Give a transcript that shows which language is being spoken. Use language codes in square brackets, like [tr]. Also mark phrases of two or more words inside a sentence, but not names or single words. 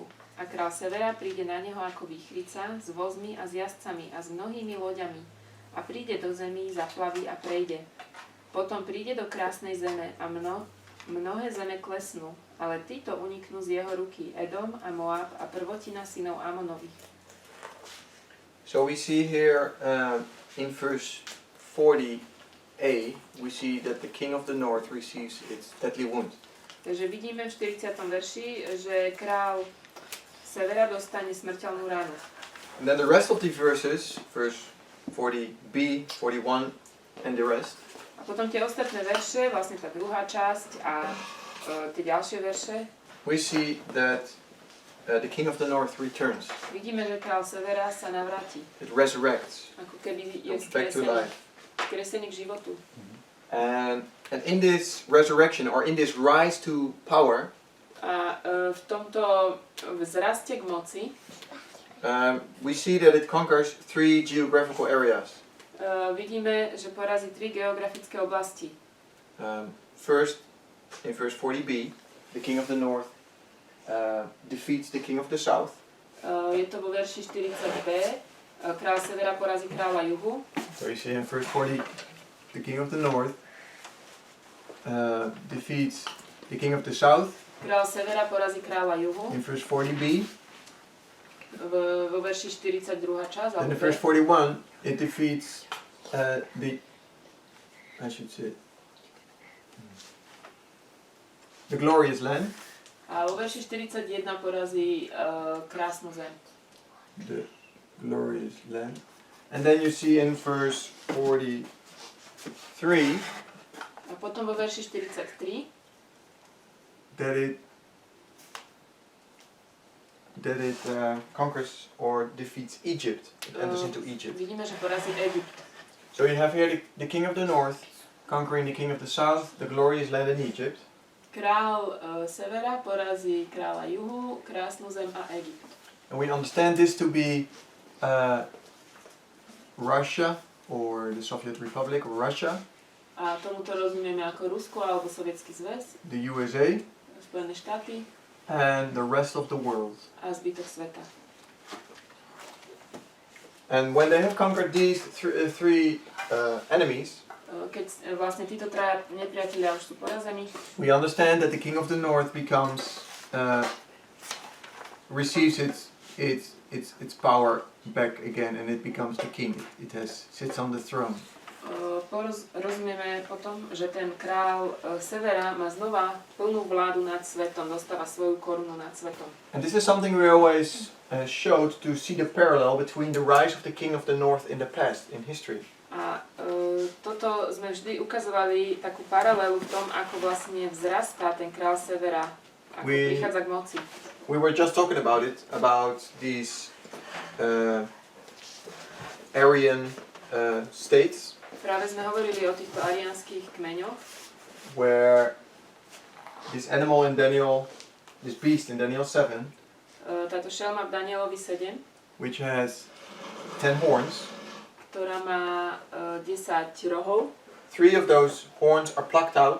[sk] A kráľ severa príde na neho ako výchrica, s vozmi a s jazdcami a s mnohými loďami. A príde do zemí, zaplaví a prejde. Potom príde do krásnej zeme a mnohé zeme klesnú, ale títo uniknú z jeho ruky, Edom a Moab a prvotina synov Amonových. [en] So we see here in verse 40a, we see that the king of the north receives its deadly wound. [sk] Takže vidíme v 40. verši, že král severa dostane smrteľnú ránu. [en] And then the rest of the verses, verse 40b, 41 and the rest, [sk] A potom tie ostatné verše, vlastne tá druhá časť a tie ďalšie verše, [en] we see that the king of the north returns. [sk] vidíme, že král severa sa navráti. [en] It resurrects, [sk] Ako keby je [en] comes back to life. [sk] skresený k životu. [en] And in this resurrection, or in this rise to power, [sk] A v tomto vzraste k moci [en] we see that it conquers 3 geographical areas. [sk] vidíme, že porazí 3 geografické oblasti. [en] First, in verse 40b, the king of the north defeats the king of the south. [sk] Je to vo verši 40b. Král severa porazí kráľa juhu. [en] So you see in verse 40, the king of the north defeats the king of the south. [sk] Král severa porazí kráľa juhu. [en] In verse 40b, [sk] Vo verši 42. časť. [en] and in verse 41, it defeats the glorious land. [sk] A vo verši 41 porazí krásnu zem. [en] The glorious land. And then you see in verse 43 [sk] A potom vo verši 43 [en] that it conquers or defeats Egypt. It enters into Egypt. [sk] vidíme, že porazí Egypt. [en] So you have here the king of the north conquering the king of the south, the glorious land in Egypt. [sk] Král severa porazí kráľa juhu, krásnu zem a Egypt. [en] And we understand this to be Russia or the Soviet Republic or Russia, [sk] A tomuto rozumieme ako Rusko alebo Sovietsky zväz, [en] the USA, [sk] Spojené štáty [en] and the rest of the world. [sk] a zbytok sveta. [en] And when they have conquered these three enemies, [sk] Keď vlastne títo traja nepriatelia už sú porazení, [en] we understand that the king of the north becomes receives its power back again, and it becomes the king. It sits on the throne. [sk] rozumieme potom, že ten král severa má znova plnú vládu nad svetom, dostáva svoju korunu nad svetom. [en] And this is something we always showed to see the parallel between the rise of the king of the north in the past, in history. [sk] A toto sme vždy ukazovali takú paralelu v tom, ako vlastne vzrastá ten král severa, ako prichádza k moci. [en] We were just talking about it, about these Aryan states, [sk] Práve sme hovorili o týchto ariánskych kmeňoch, [en] where this animal in Daniel, this beast in Daniel 7, [sk] táto šelma v Danielovi 7, [en] which has 10 horns, [sk] ktorá má 10 rohov. [en] 3 of those horns are plucked out,